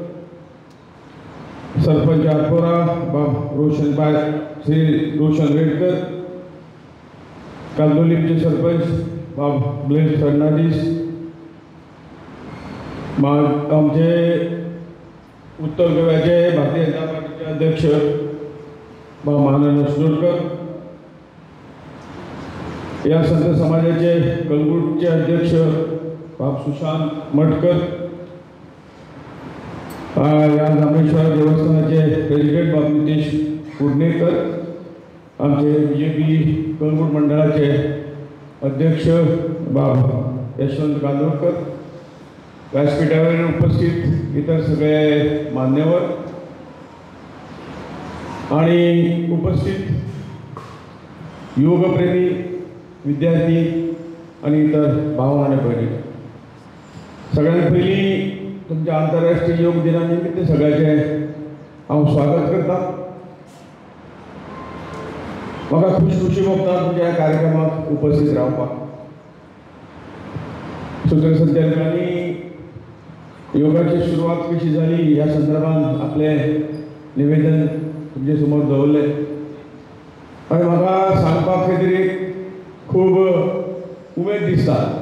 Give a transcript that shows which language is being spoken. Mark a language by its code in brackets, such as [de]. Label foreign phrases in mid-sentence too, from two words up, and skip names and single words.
[mr] सरपंच आरपोरा बाब रोशनबाई श्री रोशन रेडकर, कांदोलीचे सरपंच बाब ब्लेस फर्नांडीस, आमचे उत्तर गोव्याचे भारतीय जनता पार्टीचे अध्यक्ष बाब महानंद असनोडकर, या संत समाजाचे कळंगूटचे अध्यक्ष बाब सुशांत मटकर, या जांभळेश्वर देवस्थानाचे प्रेसिडेंट बाब नितेश कुडणेकर, आमचे BJP कळंगूट मंडळाचे अध्यक्ष बाब यशवंत कांदोळकर, व्यासपीठावर उपस्थित इतर सगळे मान्यवर आणि उपस्थित योगप्रेमी विद्यार्थी आणि इतर भाव आणि भगिनी, [kok] सगळ्यांत पयलीं तुमच्या आंतरराष्ट्रीय योग दिना निमित्त सगळ्याचे हांव स्वागत करता. म्हाका खुशी भोगता तुमच्या ह्या कार्यक्रमाक उपस्थित रावपाक. सूत्रसंचालकांनी योगाची सुरवात कशी झाली ह्या संदर्भात आपले निवेदन तुमचे समोर दवरलें आनी म्हाका सांगपाक खंय तरी खूब उमेद दिसता.